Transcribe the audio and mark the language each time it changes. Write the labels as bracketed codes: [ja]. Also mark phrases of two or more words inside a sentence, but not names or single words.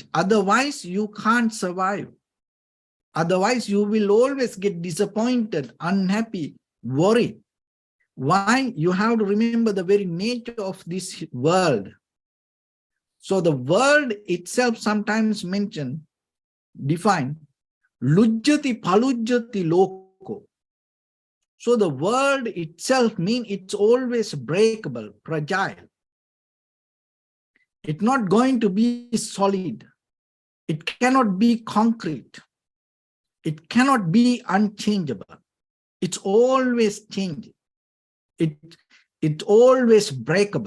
[en] Otherwise you can't survive. Otherwise you will always get disappointed, unhappy, worried. Why? You have to remember the very nature of this world. So the world itself sometimes mentioned, defined, [pi] lujjati palujjati loko. [en] So the world itself means it's always breakable, fragile. It's not going to be solid. It cannot be concrete. It cannot be unchangeable. It's always changing. It's always breakable.